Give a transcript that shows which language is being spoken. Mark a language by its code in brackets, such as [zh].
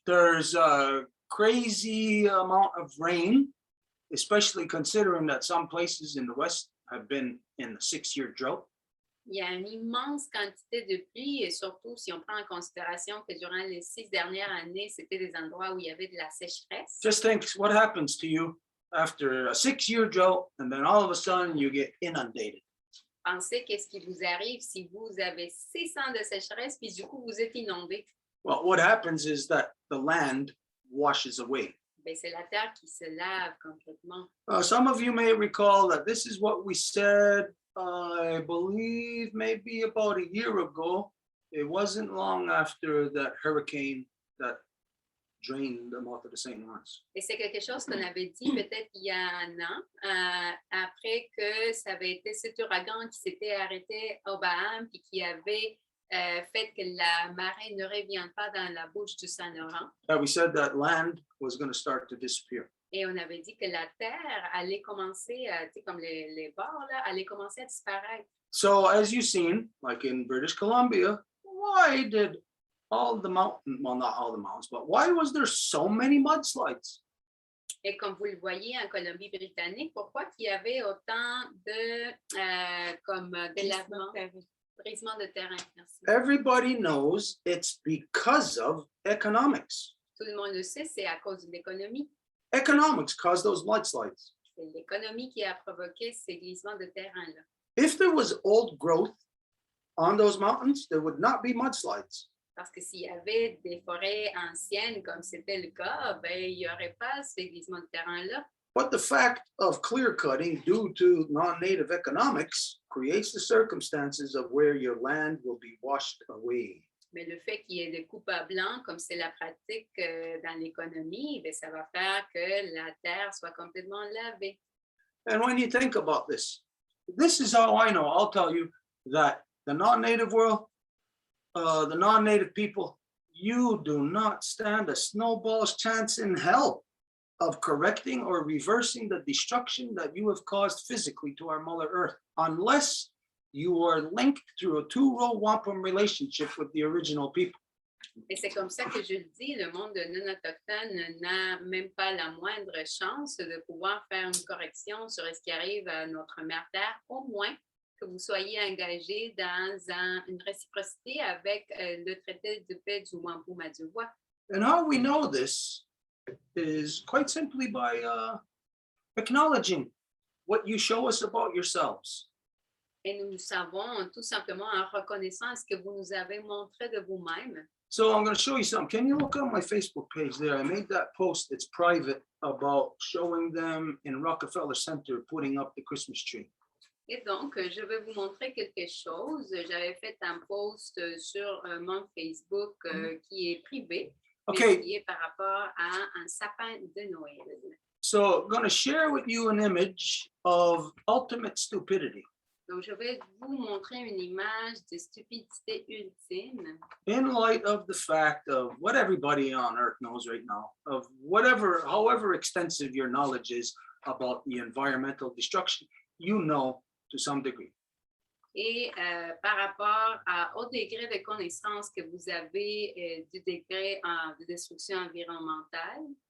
[en] There's a crazy amount of rain, especially considering that some places in the west have been in a 6-year drought. [fr] Il y a une immense quantité de pluie et surtout si on prend en considération que durant les 6 dernières années, c'était des endroits où il y avait de la sécheresse. [en] Just think what happens to you after a 6-year drought and then all of a sudden you get inundated. [fr] Pensez qu'est-ce qui vous arrive si vous avez 6 ans de sécheresse puis du coup vous êtes inondé. [en] Well, what happens is that the land washes away. [fr] C'est la terre qui se lave complètement. [en] Some of you may recall that this is what we said, I believe maybe about a year ago. It wasn't long after that hurricane that drained the mouth of the St. Lawrence. [fr] Et c'est quelque chose qu'on avait dit peut-être il y a un an, après que ça avait été cet ouragan qui s'était arrêté aux Bahamas et qui avait fait que la marée ne revient pas dans la bouche du Saint-Laurent. [en] We said that land was going to start to disappear. [fr] Et on avait dit que la terre allait commencer, comme les bords, là, allait commencer à disparaître. [en] So as you've seen, like in British Columbia, why did all the mountains, well, not all the mountains, but why was there so many mudslides? [fr] Et comme vous le voyez en Colombie-Britannique, pourquoi qu'il y avait autant de délavement, brisement de terrain? Merci. [en] Everybody knows it's because of economics. [fr] Tout le monde le sait, c'est à cause de l'économie. [en] Economics caused those mudslides. [fr] C'est l'économie qui a provoqué ces glissements de terrain-là. [en] If there was old growth on those mountains, there would not be mudslides. [fr] Parce que s'il y avait des forêts anciennes, comme c'était le cas, il n'y aurait pas ces glissements de terrain-là. [en] But the fact of clear cutting due to non-native economics creates the circumstances of where your land will be washed away. [fr] Mais le fait qu'il y ait des coupes à blanc, comme c'est la pratique dans l'économie, ça va faire que la terre soit complètement lavée. [en] And when you think about this is how I know, I'll tell you that the non-native world, the non-native people, you do not stand a snowball's chance in hell of correcting or reversing the destruction that you have caused physically to our Mother Earth, unless you are linked through a 2-row wampum relationship with the original people. [fr] Et c'est comme ça que je le dis, le monde non autochtone n'a même pas la moindre chance de pouvoir faire une correction sur ce qui arrive à notre mère Terre, au moins que vous soyez engagé dans une réciprocité avec le traité de paix du Wampum à Deux. [en] And how we know this is quite simply by acknowledging what you show us about yourselves. [fr] Et nous savons tout simplement en reconnaissant ce que vous nous avez montré de vous-même. [en] So I'm going to show you something. Can you look on my Facebook page there? I made that post. It's private about showing them in Rockefeller Center putting up the Christmas tree. [fr] Et donc, je vais vous montrer quelque chose. J'avais fait un post sur mon Facebook qui est privé, mais [en] Okay, [fr] qui est par rapport à un sapin de Noël. [en] so I'm going to share with you an image of ultimate stupidity. [fr] Donc, je vais vous montrer une image de stupidité ultime [en] In light of the fact of what everybody on earth knows right now, of whatever, however extensive your knowledge is about the environmental destruction, you know to some degree. [fr] et par rapport au degré de connaissance que vous avez du degré de destruction environnementale.